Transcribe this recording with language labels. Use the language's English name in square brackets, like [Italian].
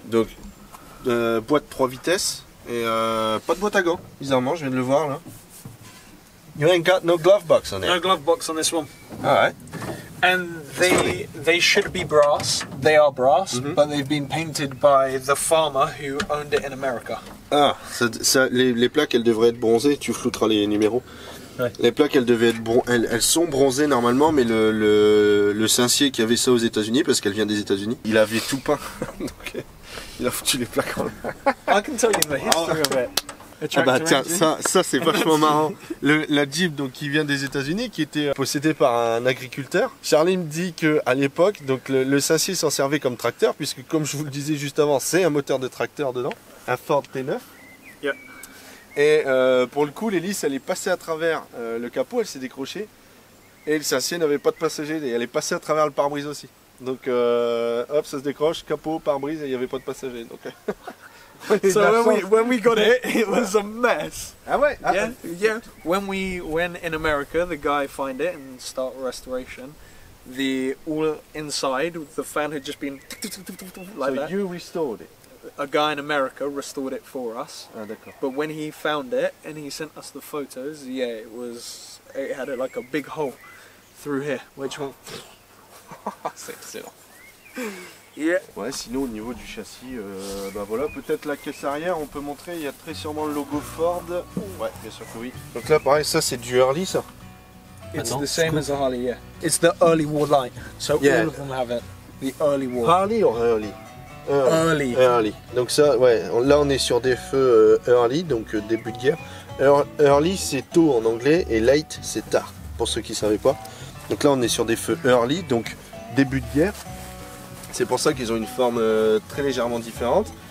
[French] Donc, boîte 3 vitesses et pas de boîte à gants. Bizarrement, je viens de le voir là. [English] You ain't got no glove box on it. No glove box on this one. Alright. And they should be brass. They are brass, but they've been painted by the farmer who owned it in America. [French] Ah, les plaques, elles devraient être bronzées. Tu flouteras les numéros. Ouais. Les plaques, elles devaient être elles sont bronzées normalement, mais le Saint-Cyr qui avait ça aux États-Unis, parce qu'elle vient des États-Unis, il avait tout peint. Donc, il a foutu les plaques en l'air. [English] I can tell you the history of it. [French] Ah bah tiens, ça c'est vachement marrant. La Jeep donc, qui vient des États-Unis, qui était possédée par un agriculteur. Charlie me dit qu'à l'époque, donc le Saint-Cyr s'en servait comme tracteur, puisque comme je vous le disais juste avant, c'est un moteur de tracteur dedans, un Ford T9. [English] Yeah. [French] Et pour le coup, l'hélice elle est passée à travers le capot, elle s'est décrochée. Et le Saint-Cyr n'avait pas de passager, et elle est passée à travers le pare-brise aussi. Donc hop, ça se décroche, capot, pare-brise, et il n'y avait pas de passager. Donc, [English] so when we got it, it was a mess. [French] Ah ouais? [English] Yeah. When in America, the guy find it and start restoration, the all inside, the fan had just been like that. So you restored it? A guy in America restored it for us. [French] Ah d'accord. [English] But when he found it and he sent us the photos, yeah, it had like a big hole through here, which went. [French] C'est excellent. [English] Yeah. [French] Ouais, sinon au niveau du châssis, bah voilà, peut-être la caisse arrière, on peut montrer, il y a très sûrement le logo Ford. Ouais, bien sûr que oui. Donc là, pareil, ça c'est du Early, ça. [English] It's the same as a Harley, yeah. It's the early war line, so all of them have it. The early war. [French] Harley ou Early? [English] Early. Early. [French] Donc ça, ouais, là on est sur des feux Early, donc début de guerre. Early c'est tôt en anglais et late c'est tard, pour ceux qui ne savaient pas. Donc là on est sur des feux Early, donc début de guerre. C'est pour ça qu'ils ont une forme très légèrement différente.